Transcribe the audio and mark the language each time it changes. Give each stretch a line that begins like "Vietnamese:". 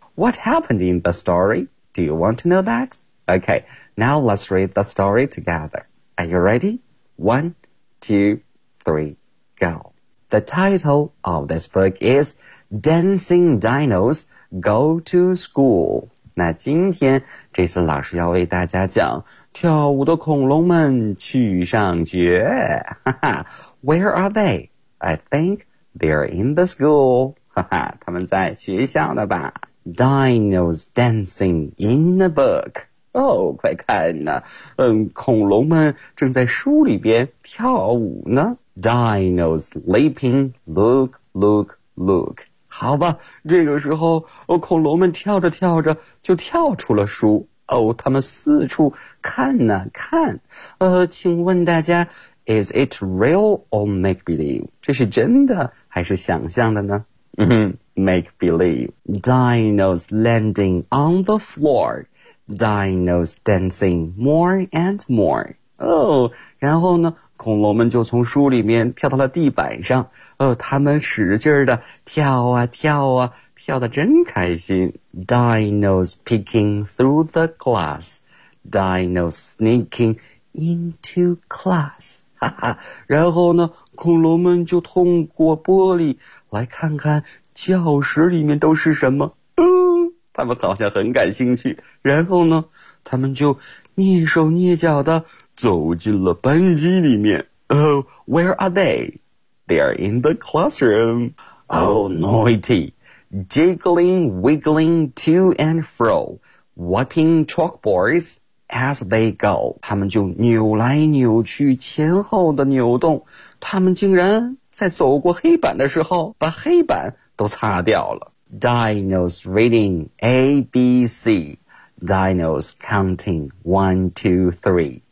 English: What happened in the story? Do you want to know that? Okay. Now let's read the story together. Are you ready? One, two, three, go. The title of this book is Dancing Dinos Go to School.
Chinese: 那今天这次老师要为大家讲跳舞的恐龙们去上学。
English: Where are they? I think they're in the school.
Chinese: 他们在学校的吧。
English: Dinos dancing in the book.
Chinese: 哦，快看呐、啊！恐龙们正在书里边跳舞呢。
English: Dinos leaping, look, look, look.
Chinese: 好吧，这个时候，恐龙们跳着跳着就跳出了书。哦，他们四处看呐、啊，看。请问大家 ，
English: Is it real or make believe?
Chinese: 这是真的还是想象的呢？
English: 嗯，make believe. Dinos landing on the floor. Dinos dancing more and more.
Chinese: 哦，然后呢，恐龙们就从书里面跳到了地板上。哦，他们使劲的跳啊跳啊，跳得真开心。
English: Dinos peeking through the glass. Dinos sneaking into class.
Chinese: 哈哈，然后呢，恐龙们就通过玻璃来看看教室里面都是什么。他们好像很感兴趣，然后呢，他们就蹑手蹑脚地走进了班级里面。
English: Where are they? They are in the classroom. Oh, naughty. Jiggling, wiggling to and fro, wiping chalkboards as they go.
Chinese: 他们就扭来扭去，前后的扭动。他们竟然在走过黑板的时候，把黑板都擦掉了。
English: Dino's reading ABC. Dino's counting 1, 2, 3.